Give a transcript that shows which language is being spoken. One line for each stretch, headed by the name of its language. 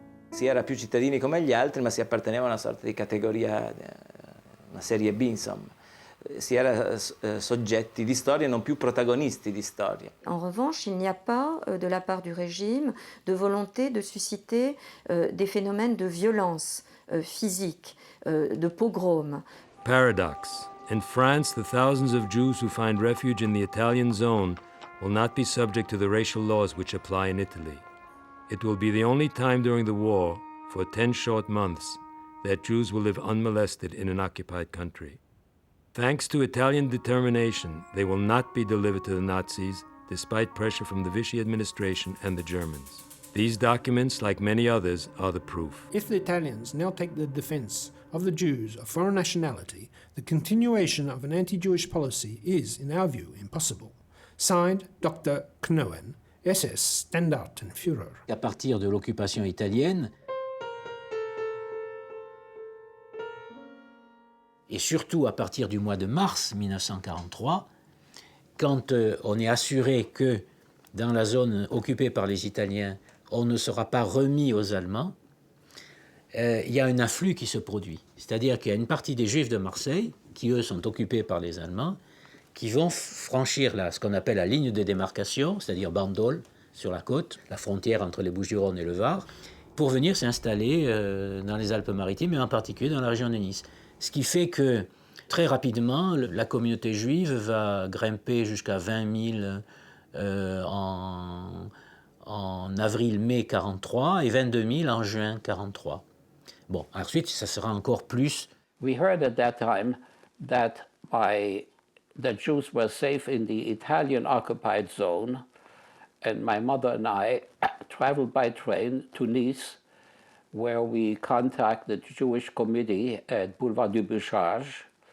Italian: Si era più cittadini come gli altri, ma si apparteneva a una sorta di categoria, una serie B, insomma. Si era soggetti di storia, non più protagonisti di storia.
French: En revanche, il n'y a pas, de la part du régime, de volonté de susciter des phénomènes de violence physique, de pogrom.
English: Paradox. In France, the thousands of Jews who find refuge in the Italian zone will not be subject to the racial laws which apply in Italy. It will be the only time during the war, for 10 short months, that Jews will live unmolested in an occupied country. Thanks to Italian determination, they will not be delivered to the Nazis, despite pressure from the Vichy administration and the Germans. These documents, like many others, are the proof. If the Italians now take the defense of the Jews of foreign nationality, the continuation of an anti-Jewish policy is, in our view, impossible. Signed, Dr. Knoen, SS Standartenführer.
French: À partir de l'occupation italienne, et surtout à partir du mois de mars 1943, quand on est assuré que dans la zone occupée par les Italiens, on ne sera pas remis aux Allemands, il y a un afflux qui se produit. C'est-à-dire qu'il y a une partie des Juifs de Marseille, qui eux sont occupés par les Allemands, qui vont franchir ce qu'on appelle la ligne de démarcation, c'est-à-dire Bandol, sur la côte, la frontière entre les Bouches-du-Rhône et le Var, pour venir s'installer dans les Alpes-Maritimes, et en particulier dans la région de Nice. Ce qui fait que, très rapidement, la communauté juive va grimper jusqu'à 20 000 en avril-mai 1943 et 22 000 en juin 1943. Bon, ensuite, ça sera encore plus.
English: We heard at that time that the Jews were safe in the Italian occupied zone, and my mother and I traveled by train to Nice, where we contacted the Jewish committee at Boulevard du Bouchage,